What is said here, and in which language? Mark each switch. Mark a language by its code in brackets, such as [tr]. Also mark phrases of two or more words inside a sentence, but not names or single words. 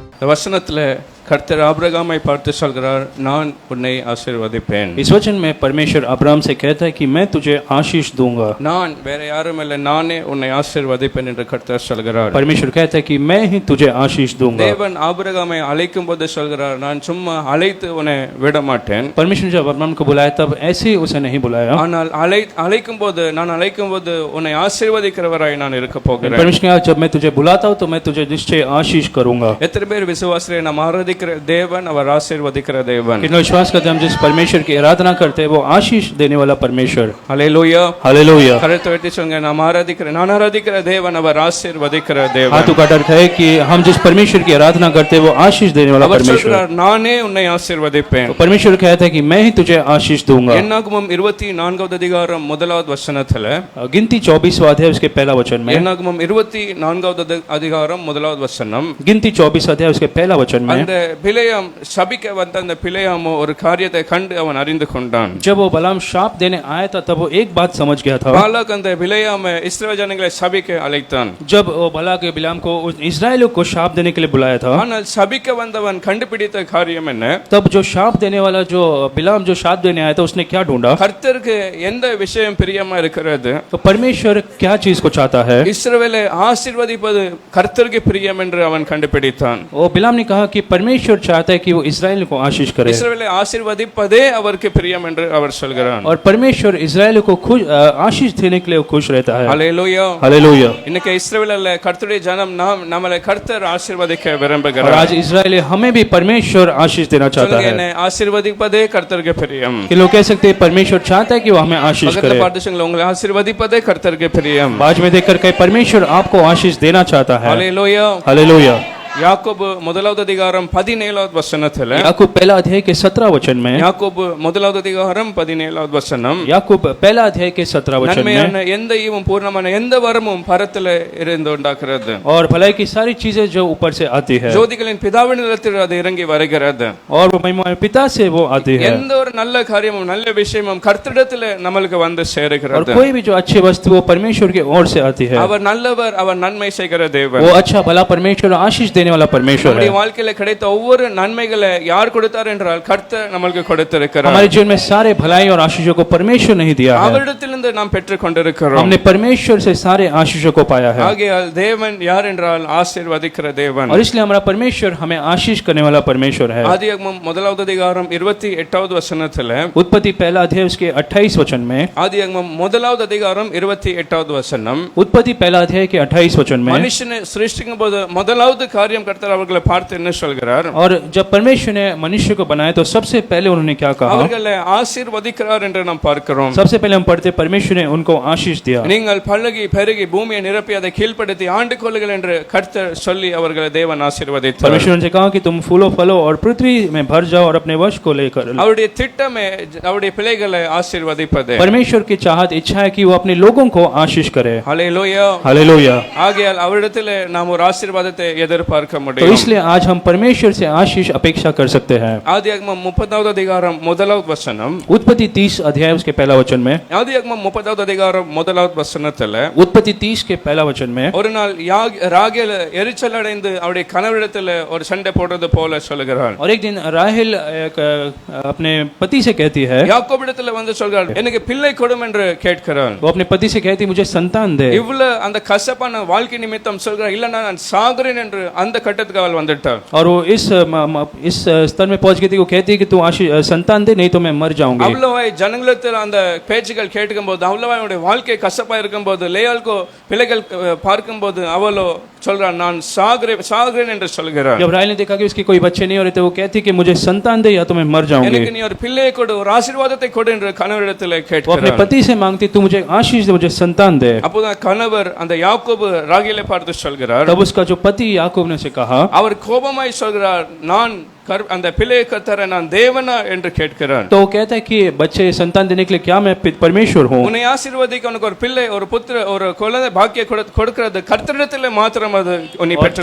[ta] வசனத்துல கர்த்தர் ஆபிரகாமை பார்த்து சொல்கிறார், நான் உன்னை ஆசீர்வதிப்பேன். [hi] इस वचन में परमेश्वर अब्राहम से कहता है कि मैं तुझे आशीष दूंगा. [ta] நான் வேற யாரும் இல்லை, நானே உன்னை ஆசீர்வதிப்பேன் என்று கர்த்தர் சொல்கிறார். [hi] परमेश्वर कहता है कि मैं ही तुझे आशीष दूंगा. [ta] தேவன் ஆபிரகாமை அழைக்கும் போது சொல்கிறார், நான் சும்மா அழைத்து உன்னை விட மாட்டேன். [hi] परमेश्वर जब अब्राहम को बुलाया तब ऐसे ही उसे नहीं बुलाया. [ta] ஆனால் அழைக்கும் போது உன்னை ஆசீர்வதிக்கிறவராய் நான் இருக்க போகிறேன். [hi] परमेश्वर ने जब मैं तुझे बुलाता हूं तो मैं तुझे निश्चय आशीष करूंगा. [ta] எத்தனை பேர் விசுவாசிக்கிறேன்? நாம் ஆராதிக்கிற தேவன் அவர் ஆசீர்வதிக்கிற தேவன். [hi] कितना विश्वास करते हैं हम जिस परमेश्वर की आराधना करते हैं वो आशीष देने वाला परमेश्वर. हालेलुया, हालेलुया. [ta] கரத்தை உயர்த்தி சொல்லுங்க, நான் ஆராதிக்கிற தேவன் அவர் ஆசீர்வதிக்கிற தேவன். [hi] हाथों का अर्थ है कि हम जिस परमेश्वर की आराधना करते हैं वो आशीष देने वाला परमेश्वर. [ta] நானே உன்னை ஆசீர்வதிப்பேன். [hi] परमेश्वर कहता है कि मैं ही तुझे आशीष दूंगा. [ta] என்னாகமம் 24வது அதிகாரம் முதலாவது வசனத்துல, [hi] गिनती 24वां अध्याय उसके पहला वचन में, [ta] என்னாகமம் 24வது அதிகாரம் முதலாவது வசனம், [hi] गिनती 24 अध्याय उसके पहला वचन में, [ta] அந்த பிலேயாம் சபிக்க வந்த அந்த பிலேயாமோ ஒரு காரியத்தை கண்டு அவன் அறிந்து கொண்டான். [hi] जब वो बलाम शाप देने आया था तब वो एक बात समझ गया था. [ta] பாலாக் அந்த பிலேயாம் இஸ்ரவேல் ஜனங்களை சபிக்க அழைத்தான். [hi] जब वो बलाक बिलाम को इस्राएलियों को शाप देने के लिए बुलाया था, [ta] ஆனால் சபிக்க வந்தவன் கண்டுபிடித்த காரியம் என்ன? [hi] तब जो शाप देने वाला जो बिलाम जो शाप देने आया था उसने क्या ढूंढा? [ta] கர்த்தருக்கு எந்த விஷயம் பிரியமா இருக்கிறது? [hi] तो परमेश्वर क्या चीज को चाहता है? [ta] இஸ்ரவேலை ஆசீர்வதிப்பது கர்த்தருக்கு பிரியம் என்று அவன் கண்டுபிடித்தான். [hi] वो बिलाम ने कहा कि परमेश्वर चाहता है कि वो इस्राएल को आशीष करे. [ta] இஸ்ரவேலை ஆசீர்வதிப்பதே அவருக்கு பிரியம் என்று அவர் சொல்கிறார். [hi] और परमेश्वर इस्राएल को खुश आशीष देने के लिए खुश रहता है. हालेलुया, हालेलुया. [ta] இன்னைக்கு இஸ்ரவேல்ல கர்த்தருடைய ஜனம் நம்மளை கர்த்தர் ஆசீர்வதிக்க விரும்புகிறார். [hi] और आज इस्राएल हमें भी परमेश्वर आशीष देना चाहता है. [ta] என்னை ஆசீர்வதிப்பதே கர்த்தருக்கு பிரியம். [hi] कि लोग कह सकते हैं परमेश्वर चाहता है कि वो हमें आशीष करे. [ta] பாட்டுங்களா, உங்களை ஆசீர்வதிப்பதே கர்த்தருக்கு பிரியம். [hi] बाज में देखकर कहे परमेश्वर आपको आशीष देना चाहता है. हालेलुया, हालेलुया. [ta] யாக்கோபு முதலாவது அதிகாரம் 17வது வசனத்துல, [hi] याकूब पहला अध्याय के 17 वचन में, [ta] யாக்கோபு முதலாவது அதிகாரம் 17வது வசனம், [hi] याकूब पहला अध्याय के 17 वचन में, [ta] நன்மையான எந்த ஈவும் பூர்ணமான எந்த வரமும் பரத்திலே இருந்து உண்டாகிறது. [hi] और भलाई की सारी चीजें जो ऊपर से आती है, [ta] ஜோதிகளின் பிதாவினிடத்தில் அது இறங்கி வருகிறது. [hi] और वो महिमा पिता से वो आती है. [ta] எந்த ஒரு நல்ல காரியமும் நல்ல விஷயமும் கர்த்தரிடத்தில் நம்மளுக்கு வந்து [hi] और [ta] சேருகிறது. [hi] कोई भी जो अच्छी वस्तु वो परमेश्वर की ओर से आती है. [ta] அவர் நல்லவர், அவர் நன்மை செய்கிற தேவன். [hi] वो अच्छा भला परमेश्वर आशीष देने वाला परमेश्वर है. [ta] நம்முடைய வாழ்க்கையில கிடைத்த ஒவ்வொரு நன்மைகளை யார் கொடுத்தார் என்றால் கர்த்தர் நமக்கு கொடுத்திருக்கிறார். [hi] हमारे जीवन में सारे भलाई और आशीषों को परमेश्वर नहीं दिया है. [ta] அவரிடத்திலிருந்து நாம் பெற்றுக் கொண்டிருக்கிறோம். [hi] हमने परमेश्वर से सारे आशीषों को पाया है. [ta] ஆகையால் தேவன் யார் என்றால் ஆசீர்வதிக்கிற தேவன். [hi] और इसलिए हमारा परमेश्वर हमें आशीष करने वाला परमेश्वर है. [ta] ஆதியாகமம் முதலாவது அதிகாரம் 28வது வசனத்துல, [hi] उत्पत्ति पहला अध्याय उसके 28 वचन में, [ta] ஆதியாகமம் முதலாவது அதிகாரம் 28வது வசனம், [hi] उत्पत्ति पहला अध्याय के 28 वचन में, [ta] மனுஷனை சிருஷ்டிக்கும் போது முதலாவது காரியம் கர்த்தர் அவர்களை பார்த்து என்ன சொல்கிறார்? [hi] और जब परमेश्वर ने मनुष्य को बनाया तो सबसे पहले उन्होंने क्या कहा? [ta] அவர்களை ஆசீர்வதிக்கிறார் என்று நாம் பார்க்கிறோம். [hi] सबसे पहले हम पढ़ते परमेश्वर ने उनको आशीष दिया. [ta] நீங்கள் பல்லகி பெருகி பூமியை நிரப்பி அதை கீழ்ப்படுத்தி ஆண்டு கொள்ளுங்கள் என்று கர்த்தர் சொல்லி அவர்களை தேவன் ஆசீர்வதித்தார். [hi] परमेश्वर ने कहा कि तुम फूलो फलो और पृथ्वी में भर जाओ और अपने वश को लेकर. [ta] அவருடைய திட்டமே அவருடைய பிள்ளைகளை ஆசீர்வதிப்பது. [hi] परमेश्वर की चाहत इच्छा है कि वो अपने लोगों को आशीष करे. हालेलुया, हालेलुया. [ta] ஆகையால் அவரிடத்தில் நாம் ஒரு ஆசீர்வாதத்தை எதிர்பார்க்க [hi] तो [ta] முடியும். [hi] इसलिए आज हम परमेश्वर से आशीष अपेक्षा कर सकते हैं. [ta] ஆதியாகமம் 30வது அதிகாரம் முதலாவது வசனம், [hi] उत्पत्ति 30 अध्याय उसके पहला वचन में, [ta] ஆதியாகமம் 30வது அதிகாரம் முதலாவது வசனத்துல, [hi] उत्पत्ति 30 के पहला वचन में, [ta] ஒரு நாள் ராகேல் எரிச்சல் அடைந்து அவருடைய கணவரிடத்துல ஒரு சண்டை போடுறது போல சொல்கிறார். [hi] और एक दिन राहेल अपने पति से कहती है, [ta] யாக்கோபிடத்துல வந்து சொல்கிறார், எனக்கு பிள்ளை கொடும் என்று கேட்கிறார். [hi] वो अपने पति से कहती मुझे संतान दे. [ta] இவ்வளவு அந்த கசப்பான வாழ்க்கை நிமித்தம் சொல்கிறார், இல்ல நான் சாகுறேன் என்று அந்த கட்டத்துக்கு அவள் வந்துட்டார். [hi] और वो इस स्तर में पहुंच गई थी, वो कहती है कि तू संतान दे नहीं तो मैं मर जाऊंगी. [ta] அவ்வளவாய் ஜனங்களுக்கு அந்த பேச்சுகள் கேட்கும்போது, அவ்வளவாய் அவனுடைய வாழ்க்கை கசப்பா இருக்கும்போது, லேயாளுக்கு பிள்ளைகள் பார்க்கும்போது அவளோ சொல்றான், நான் சாகுறேன் என்று சொல்கிறார். [hi] जब राहेल ने देखा कि उसकी कोई बच्चे नहीं हो रहे थे, वो कहती कि मुझे संतान दे या तो मैं मर जाऊंगी. [ta] எனக்கு நீ ஒரு பிள்ளையை கொடு, ஒரு ஆசீர்வாதத்தை கொடு என்று கணவரிடத்தில் [hi] वो अपने [ta] கேட்கிறார். [hi] पति से मांगती तू मुझे आशीष दे, मुझे संतान दे. [ta] அப்போதான் கணவர் அந்த யாக்கோபு ராகேலை பார்த்து சொல்கிறார், [hi] तब उसका जो पति याकूब ने उसे कहा, [ta] அவர் கோபமாய் சொல்கிறார், நான் அந்த பிள்ளையை தர நான் தேவனா என்று கேட்கிறார். [hi] तो वो कहता है कि बच्चे संतान देने के लिए क्या मैं परमेश्वर हूँ? [ta] உன்னை ஆசீர்வதிக்க உனக்கு ஒரு பிள்ளை, ஒரு புத்திர, ஒரு குழந்தை பாக்கிய கொடுக்கிறது கர்த்தரிடத்தில் மாத்திரம் அது நீ பெற்றுக்கொள்ள